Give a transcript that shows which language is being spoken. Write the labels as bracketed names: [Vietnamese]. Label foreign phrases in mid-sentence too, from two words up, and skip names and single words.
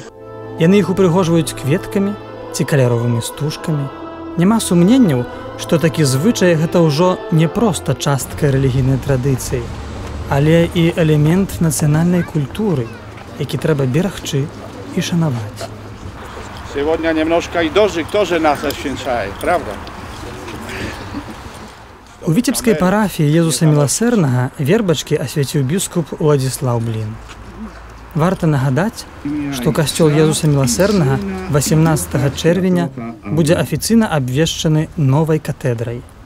[Belarusian] Яны іх упрыгожваюць кветкамі ці каляровымі стужкамі. Няма сумненняў, што такі звычай гэта ўжо не проста частка рэлігійнай традыцыі, але і элемент нацыянальнай культуры, які трэба берагчы і шанаваць. [Russian] Сегодня немножко и дождик тоже нас освещает, правда? [Belarusian] У віцебскай парафіі Езуса Міласэрнага вербачкі асвяціў біскуп Уладзіслаў Блін. Варта нагадаць, што касцёл Езуса Міласэрнага 18 чэрвеня будзе афіцыйна абвешчаны новай катэдрай.